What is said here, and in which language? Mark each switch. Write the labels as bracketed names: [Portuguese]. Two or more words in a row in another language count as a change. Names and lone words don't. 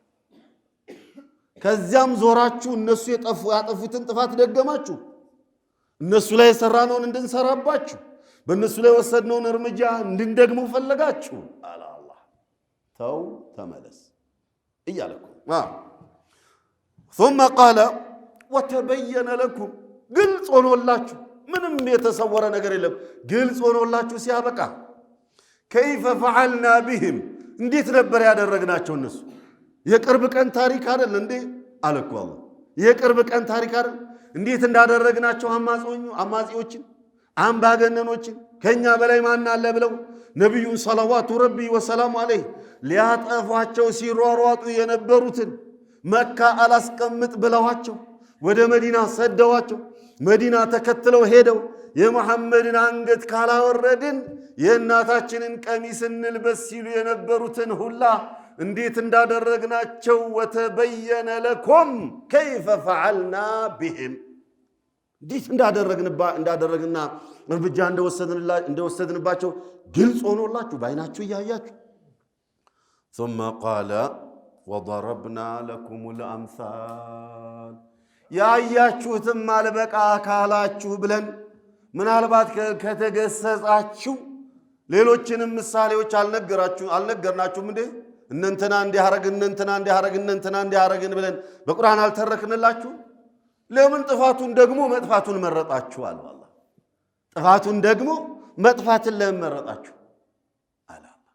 [Amharic] ከዚያም ዞራችሁ እነሱ ያጠፉትን ጥፋት ደገማችሁ እነሱ ላይ የሰራነውን እንድንሰራባችሁ በእነሱ ላይ ወሰድነውን እርምጃ እንድንደግመው ፈለጋችሁ አላህ ተው ተመለስ እያለኩ [Arabic] ثم قال وتبين لكم [Amharic] ግልጽ ሆኖላችሁ ምንም የተሰወረ ነገር የለም ግልጽ ሆኖላችሁ ሲያበቃ [Arabic] كيف فعلنا بهم [Amharic] እንዴት ነበር ያደረግናቸው እነሱ የቅርብ ቀን ታሪክ አይደል እንዴ አለኩ አላህ የቅርብ ቀን ታሪክ አይደል እንዴት እንዳደረግናቸው አማጺዎችን አምባገነኖችን ከኛ በላይ ማን አለ ብለው ነብዩን [Arabic] صلوات ربي وسلامه عليه [Amharic] ሊያጠፏቸው ሲሯሯጡ የነበሩትን መካ አላስቀምጥ ብለዋቸው ወደ መዲና ሰደዋቸው መዲና ተከትለው ሄደው የመሐመድን አንገት ካላወረድን የእናታችንን ቀሚስ እንልበስ ሲሉ የነበሩትን ሁላ እንዴት እንዳደረግናቸው [Arabic] وتبين لكم كيف فعلنا بهم [Amharic] እንዴት እንዳደረግና እርምጃ እንደወሰድንባቸው ግልጽ ሆኖላችሁ ባይናችሁ ያያችሁ [Arabic] ثم قال وضربنا لكم الأمثال [Amharic] ያያችሁትም አልበቃ ካላችሁ ብለን ምናልባት ከተገሰጻችሁ ሌሎችንም ምሳሌዎች አልነገርናችሁም እንዴ እነንተና እንዲያረግን ብለን በቁርአን አልተረክንላችሁ ለምን ጥፋቱን ደግሞ መጥፋቱን መረጣችሁ አለ አላህ ጥፋቱን ደግሞ መጥፋትን ለምን መረጣችሁ አለ